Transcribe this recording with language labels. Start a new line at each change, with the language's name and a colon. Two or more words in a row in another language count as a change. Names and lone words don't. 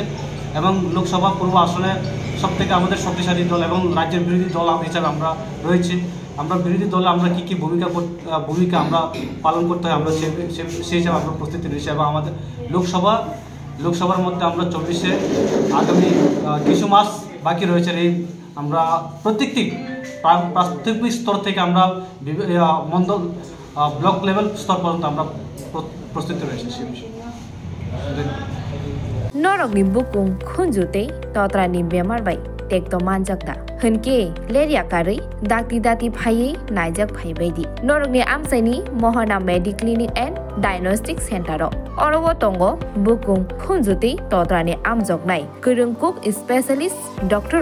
Bangla: এবং লোকসভা পূর্ব আসনে সবথেকে আমাদের শক্তিশালী দল এবং রাজ্যের বিরোধী দল হিসাবে আমরা রয়েছি আমরা বিরোধী দলে আমরা কী ভূমিকা আমরা পালন করতে হয় আমরা সেই হিসাবে আমরা প্রস্তুতি রয়েছি এবং আমাদের লোকসভার মধ্যে আমরা 24-এ আগামী কিছু মাস বাকি রয়েছে এই আমরা প্রত্যেকটি প্রাথমিক স্তর থেকে আমরা মন্ডল ব্লক লেভেল স্তর পর্যন্ত আমরা প্রস্তুতি রয়েছে সেই বিষয়ে
Kok Borok: Norokni bukung khunjute totrani bemar bai tekto manjakta hunke leria kari dati phaiye naijak phai baidi Norokni amsaini Mohana Medic Clinic and Diagnostic Center orowo tongo bukung khunjute totrani amjoknai kurungkuk specialist Dr.